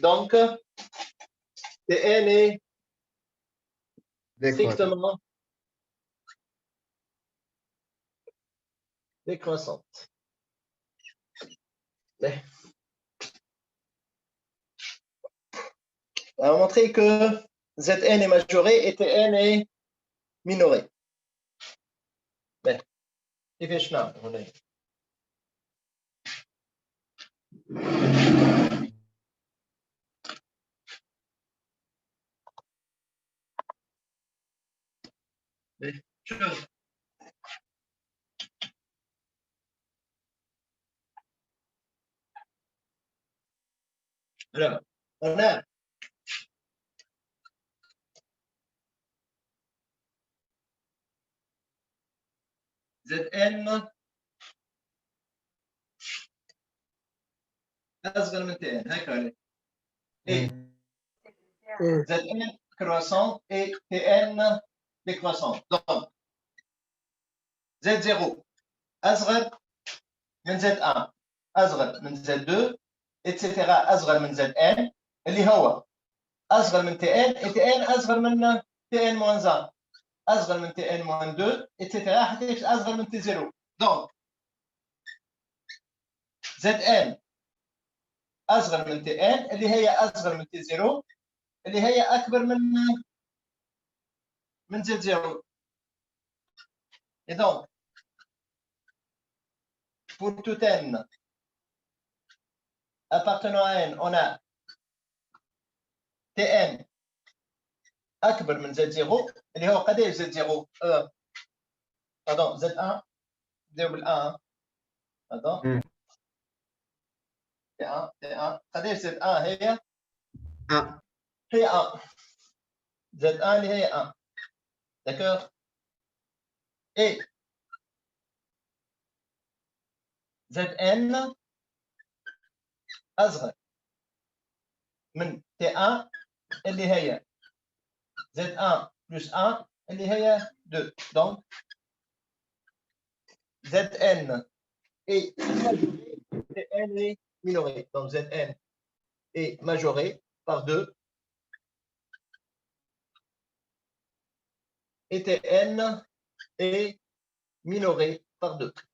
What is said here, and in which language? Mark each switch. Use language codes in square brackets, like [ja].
[fr] Donc, Tn est strictement décroissante. Mais, on va montrer que Zn est majoré et Tn est minoré. Mais, [ar] كيفاش نعمل هنا؟ شوف. [fr] Alors, on a Zn [ar] أصغر من [fr] Tn [ar] هكذا. [fr] Et Zn croissant et Tn décroissant. Donc, Z0 [ar] أصغر من [fr] Z1 أصغر من Z2 etc. [ar] أصغر من Zn اللي هو أصغر من Tn [fr] et [ar] Tn أصغر من Tn [fr] moins 1 [ar] أصغر من Tn [fr] moins 2 etc. [ar] حتى أصغر من T0. [fr] Donc, [ar] Zn أصغر من Tn اللي هي أصغر من T0 اللي هي أكبر من Z0. [fr] Et donc, pour tout n appartenant à n, on a [ar] Tn أكبر من Z0 اللي هو قديش Z0 [fr] pardon [ar] Z1 نبداو بال1 pardon T1 قديش Z1 هي 1. هي 1 Z1 اللي هي 1 [fr] d'accord et [ar] Zn أصغر من T1 اللي هي Z1 [fr] plus [ar] 1 اللي هي 2. [fr] Donc, Zn est majoré, Zn est minoré. Donc, Zn est majoré par 2 et Tn est minoré par 2.